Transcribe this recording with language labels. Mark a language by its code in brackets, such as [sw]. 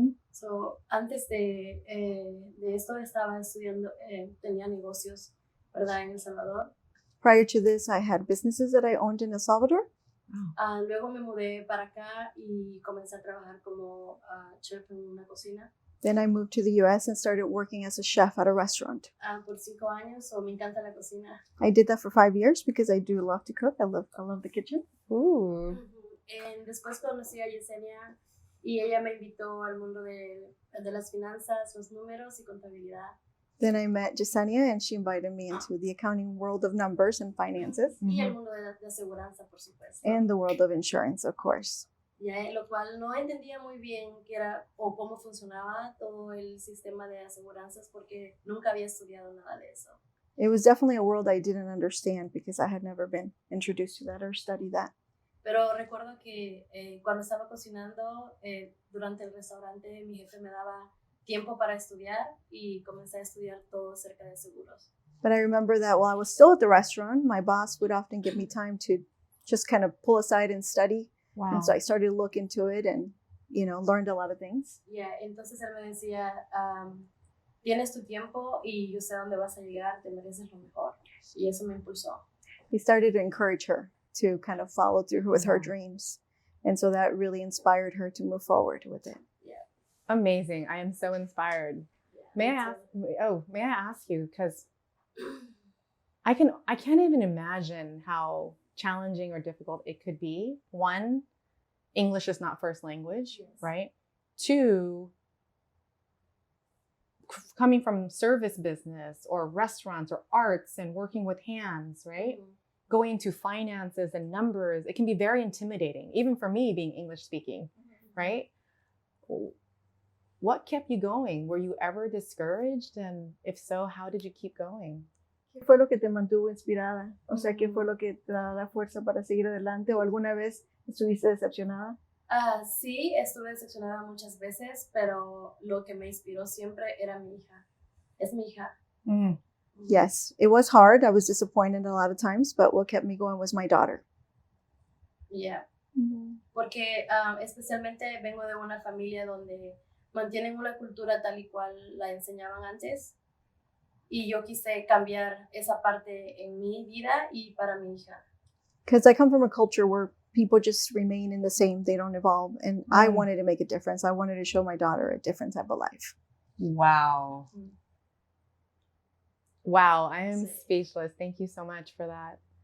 [es] So antes de esto estaba estudiando, tenía negocios, ¿verdad? En El Salvador. [en] Prior to this, I had businesses that I owned in El Salvador. [es] Luego me mudé para acá y comencé a trabajar como chef en una cocina. [en] Then I moved to the U.S. and started working as a chef at a restaurant. [es] Por 5 años, so me encanta la cocina. [en] I did that for 5 years because I do love to cook. I love the kitchen. Ooh. [es] Después conocí a Yesenia y ella me invitó al mundo de las finanzas, los números y contabilidad. [en] Then I met Yesenia, and she invited me into the accounting world of numbers and finances. [es] Y el mundo de aseguranza, por supuesto. [en] And the world of insurance, of course. [es] ya, lo cual no entendía muy bien qué era o cómo funcionaba todo el sistema de aseguranzas porque nunca había estudiado nada de eso. [en] It was definitely a world I didn't understand because I had never been introduced to that or studied that. [es] Pero recuerdo que cuando estaba cocinando durante el restaurante, mi jefe me daba tiempo para estudiar y comencé a estudiar todo acerca de seguros. [en] But I remember that while I was still at the restaurant, my boss would often give me time to just kind of pull aside and study. Wow. And so I started to look into it and, learned a lot of things. [es] Yeah, entonces él me decía, tienes tu tiempo y yo sé dónde vas a llegar, te mereces lo mejor. Y eso me impulsó. [en] He started to encourage her to kind of follow through with her dreams. And so that really inspired her to move forward with it. Yeah. Amazing. I am so inspired. Yeah, may I ask you, because I can't even imagine how challenging or difficult it could be. One, English is not first language, yes. Right? Two, coming from service business or restaurants or arts and working with hands, right? Mm-hmm. Going to finances and numbers, it can be very intimidating, even for me being English speaking, Mm-hmm. right? What kept you going? Were you ever discouraged? And if so, how did you keep going? [es] ¿Qué fue lo que te mantuvo inspirada? O sea, ¿qué fue lo que te da la fuerza para seguir adelante? ¿O alguna vez estuviste decepcionada? Sí, estuve decepcionada muchas veces, pero lo que me inspiró siempre era mi hija. Es mi hija. Mm. [en] Yes, it was hard. I was disappointed a lot of times, but what kept me going was my daughter. Yeah. Mm-hmm. [es] Porque especialmente vengo de una familia donde mantienen una cultura tal y cual la enseñaban antes y yo quise cambiar esa parte en mi vida y para mi hija. [en] Because I come from a culture where people just remain in the same, they don't evolve. And I wanted to make a difference. I wanted to show my daughter a different type of life. Wow. Mm. Wow, I am speechless. Thank you so much for that.